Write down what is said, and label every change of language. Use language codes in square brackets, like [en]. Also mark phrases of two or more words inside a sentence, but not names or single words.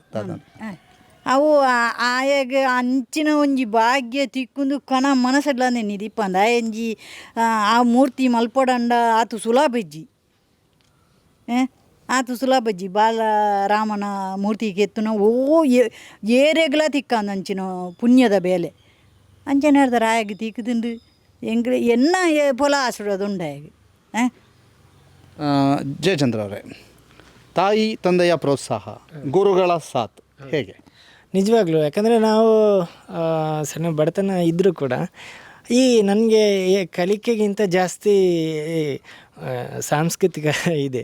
[tcy] ಅವು ಆಯಾಗ ಅಂಚಿನ ಒಂಜಿ ಭಾಗ್ಯ ತಿಕ್ಕೊಂಡು ಕಣ ಮನಸ್ಸಡ್ಲ ನೆನ್ನಿದಿಪ್ಪಂದ ಆಯಂಜಿ ಆ ಮೂರ್ತಿ ಮಲ್ಪಡಂಡ ಆತು ಸುಲಭಜ್ಜಿ ಆತು ಸುಲಭಜ್ಜಿ ಬಾಲ ರಾಮನ ಮೂರ್ತಿ ಕೆತ್ತುನ ಏರೆಗ್ಲ ತಿಕ್ಕಂದು ಅಂಚಿನ ಪುಣ್ಯದ ಬೇಲೆ ಅಂಚನೆ ಹೇಳ್ತಾರೆ ಆಯಾಗ ತಿಕ್ಕದಿಂಡು ಎಂಗ್ರೆ ಎನ್ನ ಪೊಲ ಆಶೀರ್ವಾದ ಉಂಡಾಗಿ. [kn] ಜಯಚಂದ್ರ ಅವರೇ, ತಾಯಿ ತಂದೆಯ ಪ್ರೋತ್ಸಾಹ, ಗುರುಗಳ ಸಾಥ್ ಹೇಗೆ? ನಿಜವಾಗ್ಲೂ, ಯಾಕಂದರೆ ನಾವು ಸಣ್ಣ ಬಡತನ ಇದ್ದರೂ ಕೂಡ ಈ ನನಗೆ ಕಲಿಕೆಗಿಂತ ಜಾಸ್ತಿ ಸಾಂಸ್ಕೃತಿಕ ಇದೆ.